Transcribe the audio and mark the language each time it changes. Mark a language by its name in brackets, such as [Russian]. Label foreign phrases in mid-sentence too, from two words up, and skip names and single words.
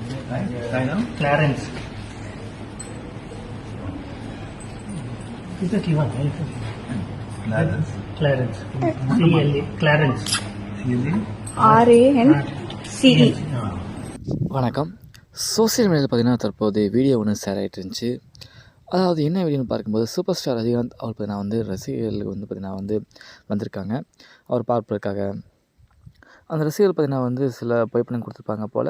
[English] Clarence. Is that you? Clarence. Clarence. C-L-E. Clarence. RANCE. [Tamil] வணக்கம். [English] social mediaவில் [Tamil] பார்த்தீங்கன்னா தற்போது வீடியோ ஒன்று ஷேர் ஆகிட்டு இருந்துச்சு. அதாவது என்ன வீடியோன்னு பார்க்கும்போது [English] super star [Tamil] ரஜினிகாந்த் அவர் பார்த்தீங்கன்னா வந்து ரசிகர்களுக்கு வந்து பார்த்தீங்கன்னா வந்து வந்திருக்காங்க அவர் பார்ப்பதற்காக. அந்த ரசிகர்கள் பார்த்தீங்கன்னா வந்து சில புகைப்படம் கொடுத்துருப்பாங்க போல்.